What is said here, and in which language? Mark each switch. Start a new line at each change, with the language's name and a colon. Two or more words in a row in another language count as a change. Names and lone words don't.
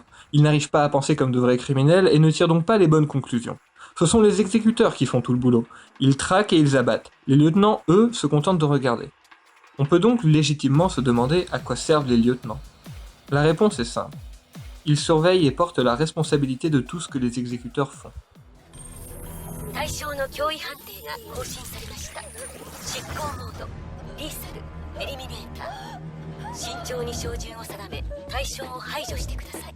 French: Ils n'arrivent pas à penser comme de vrais criminels et ne tirent donc pas les bonnes conclusions. Ce sont les exécuteurs qui font tout le boulot. Ils traquent et ils abattent. Les lieutenants, eux, se contentent de regarder. On peut donc légitimement se demander à quoi servent les lieutenants. La réponse est simple. Ils surveillent et portent la responsabilité de tout ce que les exécuteurs font.
Japanese: 対象の脅威判定が更新されました。執行モード、リーサル、エリミネーター。慎重に照準を定め、対象を排除してください。